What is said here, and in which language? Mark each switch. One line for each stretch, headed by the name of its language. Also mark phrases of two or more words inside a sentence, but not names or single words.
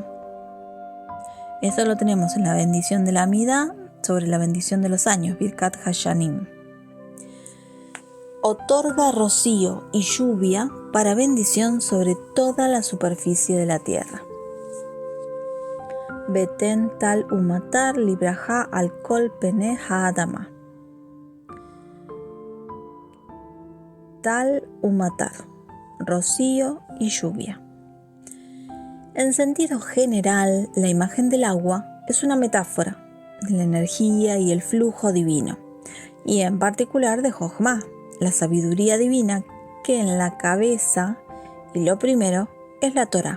Spanish: Esto lo tenemos en la bendición de la Amidá sobre la bendición de los años, Birkat Hashanim. Otorga rocío y lluvia para bendición sobre toda la superficie de la tierra.
Hebrew: ותן טל ומטר לברכה על כל פני האדמה. טל ומטר,
Spanish: rocío y lluvia. En sentido general, la imagen del agua es una metáfora de la energía y el flujo divino, y en particular de Jochma, la sabiduría divina que en la cabeza, y lo primero, es la Torá.